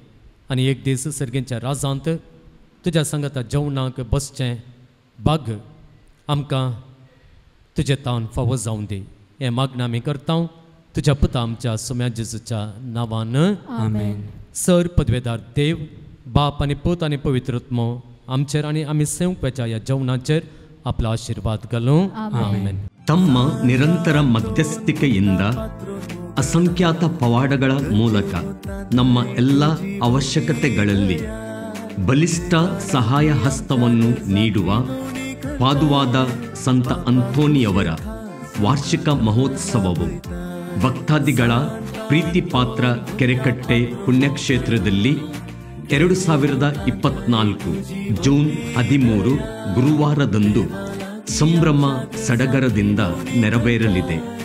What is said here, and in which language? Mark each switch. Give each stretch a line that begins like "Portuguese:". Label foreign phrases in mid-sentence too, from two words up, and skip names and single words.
Konkani: आनी एक दीस सर्गेच्या राजांत तुज्या सांगाता जेवणाक बसचें भाग आमकां तुजे तावन फावो जावं दी. हें मागणें आमी करता तुज्या पुता आमच्या सुम्या जेजूच्या नांवान. आमेन. सर पदवेदार देव बाप आनी पूत आनी पवित्र आत्मो आमचेर आनी आमी सेवकाच्या ह्या जेवणाचेर आपलो आशिर्वाद घालूं.
Kannada: ಆಮೆನ್. ತಮ್ಮ ನಿರಂತರ ಮಧ್ಯಸ್ಥಿಕೆಯಿಂದ ಅಸಂಖ್ಯಾತ ಪವಾಡಗಳ ಮೂಲಕ ನಮ್ಮ ಎಲ್ಲ ಅವಶ್ಯಕತೆಗಳಲ್ಲಿ ಬಲಿಷ್ಠ ಸಹಾಯ ಹಸ್ತವನ್ನು ನೀಡುವ ಪಾದುವಾದ ಸಂತ ಅಂತೋನಿಯವರ ವಾರ್ಷಿಕ ಮಹೋತ್ಸವವು ಭಕ್ತಾದಿಗಳ ಪ್ರೀತಿಪಾತ್ರ ಕೆರೆಕಟ್ಟೆ ಪುಣ್ಯಕ್ಷೇತ್ರದಲ್ಲಿ 2024 ಜೂನ್ 13 ಗುರುವಾರದಂದು ಸಂಭ್ರಮ ಸಡಗರದಿಂದ ನೆರವೇರಲಿದೆ.